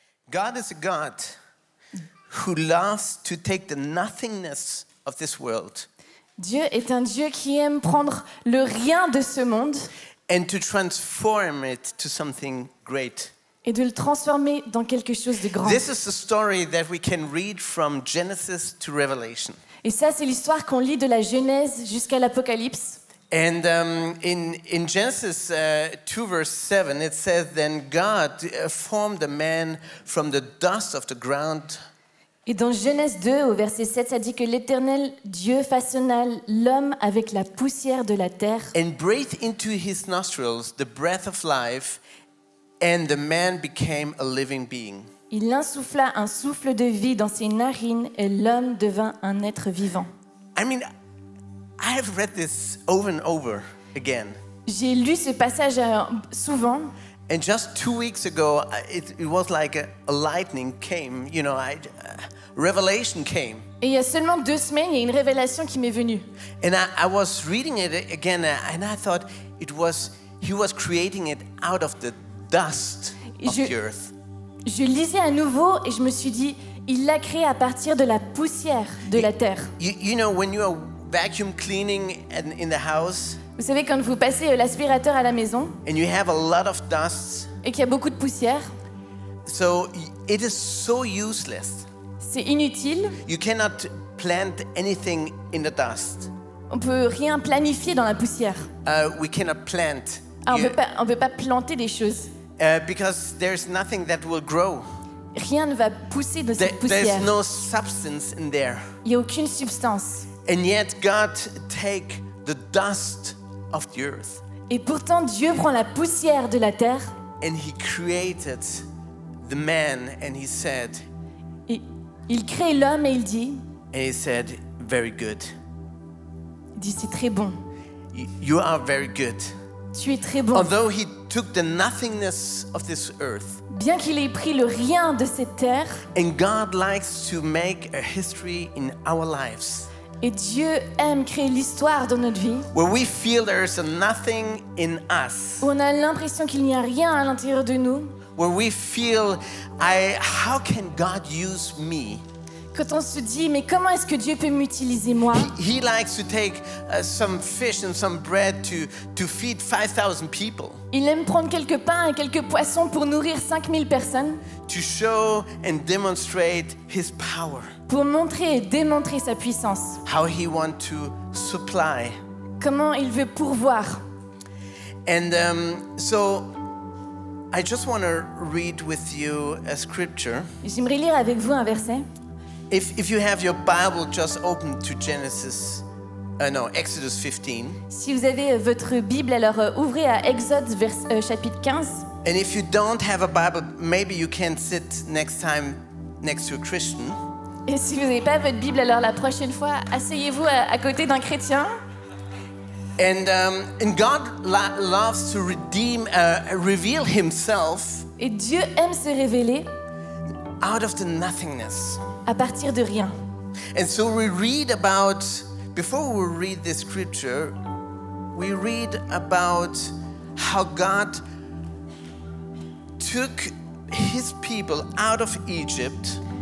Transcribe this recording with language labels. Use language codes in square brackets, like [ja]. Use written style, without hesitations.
[en] God is a God who loves to take the nothingness of this world [fr] Dieu est un Dieu qui aime prendre le rien de ce monde [en] and to transform it to something great. [fr] et de le transformer dans quelque chose de grand. [en] This is the story that we can read from Genesis to Revelation. [fr] Et ça, c'est l'histoire qu'on lit de la Genèse jusqu'à l'Apocalypse. [en] And in Genesis 2 verse 7, it says, Then God formed a man from the dust of the ground. [fr] Et dans Genèse 2, au verset 7, ça dit que l'Éternel Dieu façonna l'homme avec la poussière de la terre [en] And breathed into his nostrils the breath of life, and the man became a living being. [fr] Il insuffla un souffle de vie dans ses narines et l'homme devint un être vivant. [en] I mean, I have read this over and over again. [fr] J'ai lu ce passage souvent [en] And just 2 weeks ago, it was like a lightning came, revelation came. [fr] et il y a seulement 2 semaines, il y a une révélation qui m'est venue. [en] And I was reading it again, and I thought he was creating it out of the dust of the earth. [fr] Je lisais à nouveau et je me suis dit, il l'a créé à partir de la poussière de la terre. [en] You know, when you are vacuum cleaning in the house, [fr] Vous savez, quand vous passez l'aspirateur à la maison [en] and you have a lot of dust, [fr] et qu'il y a beaucoup de poussière, [en] so it is so useless. [fr] c'est inutile. [en] You cannot plant anything in the dust. [fr] On peut rien planifier dans la poussière. [en] We cannot plant [fr] Ah, on peut pas planter des choses. [en] because there's nothing that will grow. [fr] Rien ne va pousser de cette poussière. [en] There's no substance in there. [fr] Il n'y a aucune substance. [en] And yet God take the dust of the earth [fr] Et pourtant, Dieu prend la poussière de la terre [en] and he created the man, and he said, [fr] et il crée l'homme et il dit, [en] very good. [fr] c'est très bon. [en] You are very good. [fr] Tu es très bon. [en] Although he took the nothingness of this earth, [fr] Bien qu'il ait pris le rien de cette terre, [en] and God likes to make a history in our lives [fr] et Dieu aime créer l'histoire dans notre vie, [en] where we feel there is nothing in us, [fr] où on a l'impression qu'il n'y a rien à l'intérieur de nous, [en] where we feel, how can God use me? [fr] quand on se dit, mais comment est-ce que Dieu peut m'utiliser moi? [en] He likes to take some fish and some bread to feed 5,000 people, [fr] Il aime prendre quelques pains et quelques poissons pour nourrir 5000 personnes, [en] to show and demonstrate his power, [fr] pour montrer et démontrer sa puissance. [en] how he wants to supply. [fr] Comment il veut pourvoir. [en] And so I just want to read with you a scripture. [fr] J'aimerais lire avec vous un verset. [en] If you have your Bible, just open to Exodus 15. [fr] Si vous avez votre Bible, alors ouvrez à Exode chapitre 15. [en] And if you don't have a Bible, maybe you can sit next time next to a Christian. [fr] Et si vous n'avez pas votre Bible, alors la prochaine fois, asseyez-vous à côté d'un chrétien. [en] And God loves to reveal himself [fr] Et Dieu aime se révéler [en] out of the nothingness. [fr] à partir de rien. [en] And so we read about, before we read the scripture, we read about how God took his people out of Egypt.